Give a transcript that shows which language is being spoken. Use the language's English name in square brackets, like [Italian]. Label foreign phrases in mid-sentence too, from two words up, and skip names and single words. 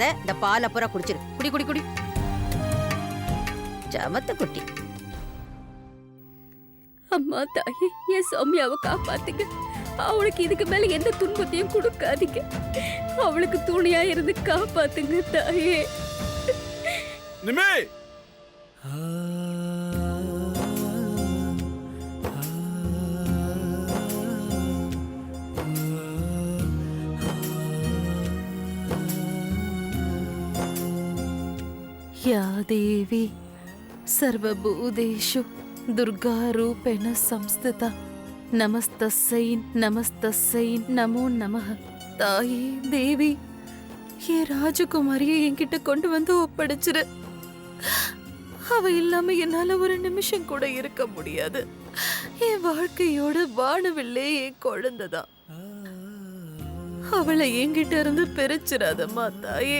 [Tamil] இந்த பால் அப்புறம் குடிச்சிரு. குடி குடி குடி. சமத்த குட்டி. அம்மா தாயே, என் சௌமியாவை காப்பாத்துங்க. அவளுக்கு இதுக்கு மேல எந்த துன்பத்தையும் கொடுக்காதீங்க. அவளுக்கு துணையா இருந்து காப்பாத்துங்க தாயே. நிம்மி, [Sanskrit] या देवी सर्वभूतेषु दुर्गारूपेण संस्थिता नमस्तस्यै नमस्तस्यै नमो नमः. [Tamil] தாயே தேவி, என் ராஜகுமாரியை என்கிட்ட கொண்டு வந்து ஒப்படைச்சிரு. அவ இல்லாம என்னால ஒரு நிமிஷம் கூட இருக்க முடியாது. என் வாழ்க்கையோட வானவில்லே என் குழந்தைதான். அவளை என்கிட்ட இருந்து பிரிச்சிடாதம்மா தாயே.